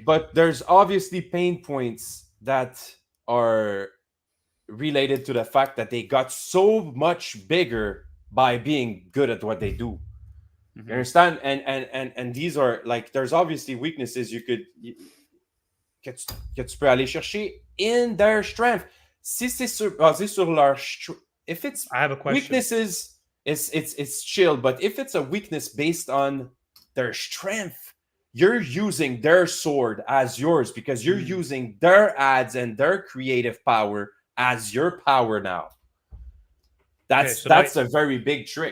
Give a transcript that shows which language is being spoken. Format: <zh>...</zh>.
<en>but there's obviously pain points that are related to the fact that they got so much bigger by being good at what they do. You understand? And these are like, there's obviously weaknesses</en> <fr>que tu peux aller chercher</fr> <en>in their strength.</en> <fr>Si c'est basé sur leur</fr> <en>if it's I have a question. weaknesses, it's chill. But if it's a weakness based on their strength, you're using their sword as yours because you're using their ads and their creative power as your power now. That's a very big trick.</en>